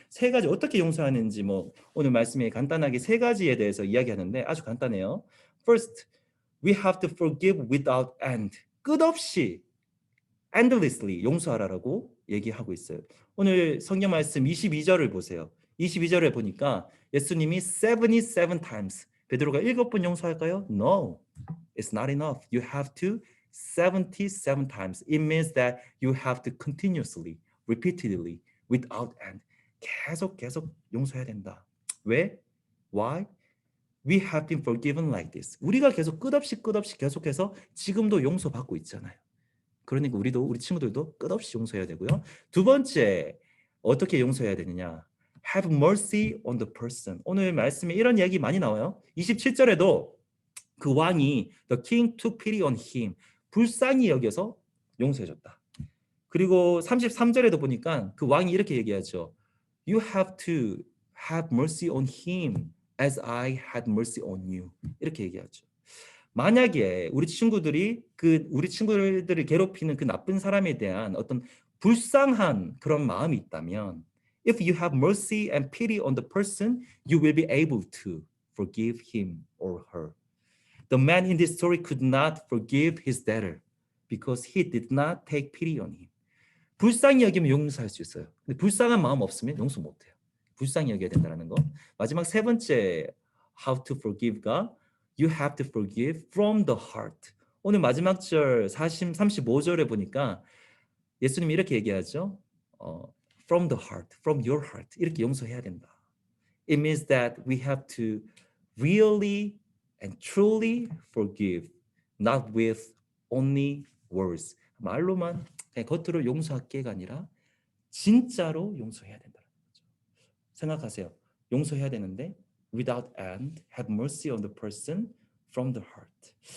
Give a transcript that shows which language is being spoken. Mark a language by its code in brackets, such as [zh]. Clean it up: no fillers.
[ko] 세 가지 어떻게 용서하는지 뭐 오늘 말씀에 간단하게 세 가지에 대해서 이야기하는데 아주 간단해요. [en] First, we have to forgive without end. [ko] 끝없이 endlessly 용서하라라고 얘기하고 있어요. 오늘 성경 말씀 22절을 보세요. 22절에 보니까 예수님이 77 times 베드로가 7번 용서할까요? [en] No, it's not enough. You have to 77 times. It means that you have to continuously, repeatedly, without end. [ko] 계속 용서해야 된다. 왜? Why? [en] We have been forgiven like this. [ko] 우리가 계속 끝없이 계속해서 지금도 용서받고 있잖아요. 그러니까 우리 친구들도 끝없이 용서해야 되고요. 두 번째, 어떻게 용서해야 되느냐? [en] Have mercy on the person. [ko] 오늘 말씀에 이런 이야기 많이 나와요. 27절에도 그 왕이 [en] the king took pity on him. [ko] 불쌍히 여겨서 용서해줬다. 그리고 33절에도 보니까 그 왕이 이렇게 얘기하죠. [en] You have to have mercy on him as I had mercy on you. [ko] 이렇게 얘기하죠. 만약에 우리 친구들을 괴롭히는 그 나쁜 사람에 대한 어떤 불쌍한 그런 마음이 있다면 [en] if you have mercy and pity on the person, you will be able to forgive him or her. The man in this story could not forgive his debtor because he did not take pity on him. [ko] 불쌍히 여기면 용서할 수 있어요. 근데 불쌍한 마음 없으면 용서 못해요. 불쌍히 여겨야 된다는 거. [en] 마지막 세 번째, how to forgive God. You have to forgive from the heart. [ko] 오늘 마지막 절 35절에 보니까 예수님이 이렇게 얘기하죠. [en] From the heart, from your heart. [ko] 이렇게 용서해야 된다. [en] It means that we have to really and truly forgive, not with only words. [ko] 말로만 그냥 겉으로 용서할게가 아니라 진짜로 용서해야 된다는 거죠. 생각하세요. 용서해야 되는데 [en] without end, have mercy on the person from the heart.